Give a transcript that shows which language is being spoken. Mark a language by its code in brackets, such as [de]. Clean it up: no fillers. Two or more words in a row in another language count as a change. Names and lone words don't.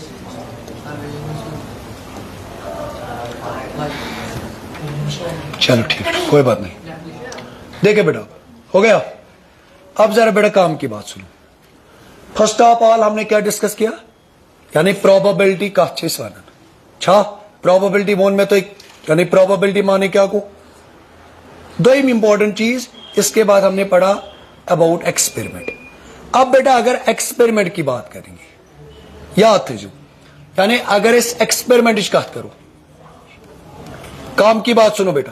[hi] चलो ठीक है, कोई बात नहीं। देखिए बेटा, हो गया। अब जरा बेटा काम की बात सुनो। [en] first of all [hi] हमने क्या डिस्कस किया, यानी प्रोबेबिलिटी [ks] कथ छे वनान छा प्रोबेबिलिटी वोन में तो [hi] यानी प्रोबेबिलिटी माने क्या को। दोम इंपॉर्टेंट चीज इसके बाद हमने पढ़ा [en] about experiment. [hi] अब बेटा अगर एक्सपेरिमेंट की बात करेंगे, याद थे जो, यानी अगर इस एक्सपेरिमेंट की बात करो, काम की बात सुनो बेटा।